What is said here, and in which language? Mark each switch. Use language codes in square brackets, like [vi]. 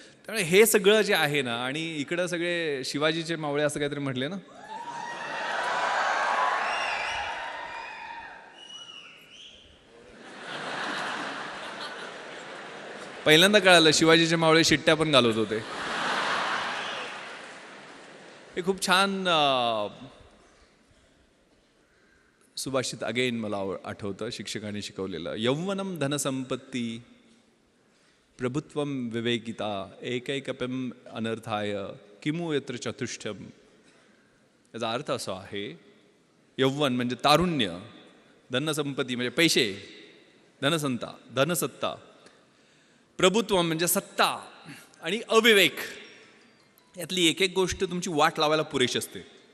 [mr] त्यामुळे हे सगळं जे आहे ना, आणि इकडं सगळे शिवाजीचे मावळे असं काहीतरी म्हटले ना, पहिल्यांदा कळालं शिवाजीचे मावळे शिट्ट्या पण घालत होते. हे खूप छान सुभाषित अगेन मला आठवतं, शिक्षकांनी शिकवलेलं. [sa] यौवनम धनसंपत्ती प्रभुत्वम विवेकिता एकैकपम अनर्थाय किमु यत्र चतुष्टयम्. [mr] याचा अर्थ असा आहे, यौवन म्हणजे तारुण्य, धनसंपत्ती म्हणजे पैसे, धनसत्ता, प्रभुत्व म्हणजे सत्ता, आणि अविवेक, यातली एक एक गोष्ट तुमची वाट लावायला पुरेशी असते.